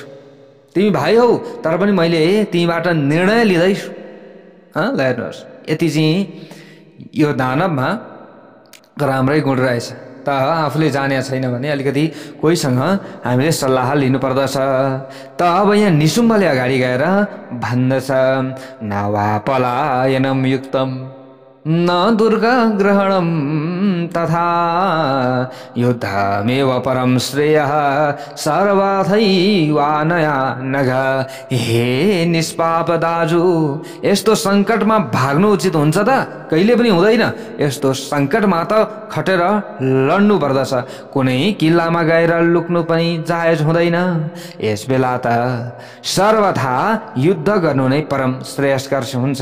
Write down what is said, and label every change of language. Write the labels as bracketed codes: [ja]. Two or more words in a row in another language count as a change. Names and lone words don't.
[ne] तिमी भाइ हौ, तर पनि मैले तिमीबाट निर्णय लिँदैछु। ल हेर्नुहोस्, यति चाहिँ यो दानवमा राम्रै गुण रहेछ। त आफूले जाने छैन भने अलिकति कोहीसँग हामीले सल्लाह लिनु पर्दछ। त अब यहाँ निशुम्भले अगाडि गएर भन्दछ, [sa] नवा पलायनम युक्तम न दुर्गा ग्रहणम तथा युद्धमेव परम श्रेयः सर्वथैवानया नघ। [ne] हे निष्पाप दाजु, यस्तो सङ्कटमा भाग्नु उचित हुन्छ त? कहिले पनि हुँदैन। यस्तो सङ्कटमा त खटेर लड्नु पर्दछ। कुनै किल्लामा गएर लुक्नु पनि जायज हुँदैन। यस बेला त सर्वथा युद्ध गर्नु नै परम श्रेयस्कर हुन्छ।